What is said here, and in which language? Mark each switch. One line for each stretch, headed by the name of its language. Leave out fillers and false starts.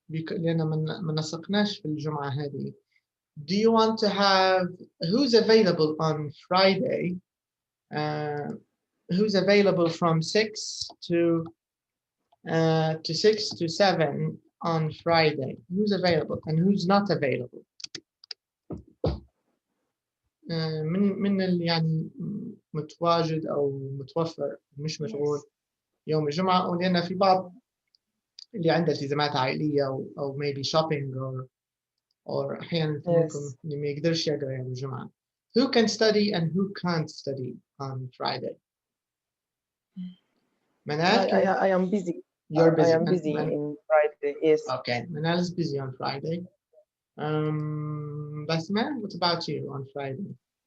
Arabic: لأن ما نسقناش في الجمعة هذه.
English: Do you want to have who's available on Friday? Who's available from 6 to 6 to 7 on Friday? Who's available and who's not available?
Arabic: من اللي يعني متواجد أو متوفر مش مشغول يوم الجمعة، ولأن في بعض اللي عنده التزامات عائلية أو
English: maybe shopping or
Arabic: أحيانا منكم اللي ما يقدرش يقرأ يوم الجمعة.
English: Who can study and who can't study on Friday? Manal, I am busy. You're busy. I am busy on Friday. Yes. Okay, Manal is busy on Friday. Basma, what about you on Friday?